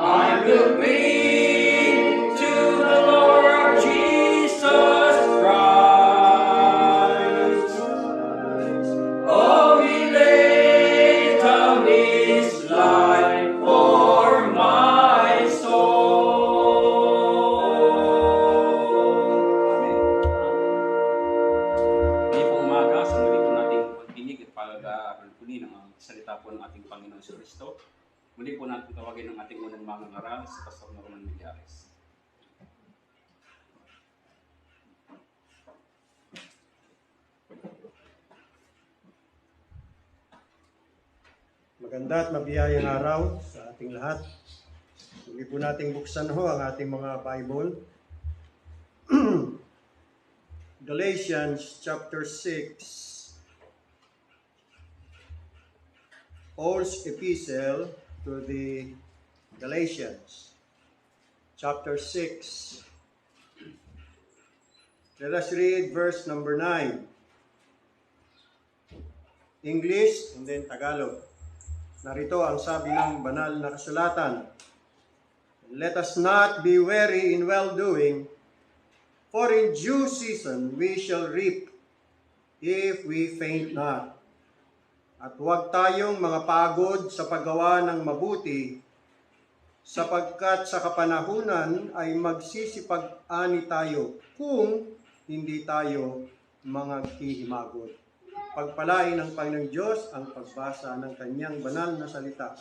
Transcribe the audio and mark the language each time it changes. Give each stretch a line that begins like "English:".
English: I will cling to the Lord Jesus Christ. Oh, He laid down His life for my soul. Amen.
Filipino: Ngayon pong umaga, sa muli po nating pagdinig at pag-aaral po ng salita po ng ating Panginoon sa Kristo. Muli po natin tawagin ang ating unang mga ngaral sa Pastor Norman Millares. Maganda at mabiyayang araw sa ating lahat. Muli po nating buksan ang ating mga Bible.
English: Galatians chapter 6. Paul's epistle to the Galatians. Chapter 6. Let us read verse number 9. English and then Tagalog.
Filipino: Narito ang sabi ng banal na kasulatan.
English: Let us not be weary in well-doing, for in due season we shall reap, if we faint not.
Filipino: At huwag tayong mga pagod sa paggawa ng mabuti, sapagkat sa kapanahunan ay magsisipag-ani tayo kung hindi tayo mga hihimagod. Pagpalain ng Panginoong Diyos ang pagbasa ng Kanyang banal na salita.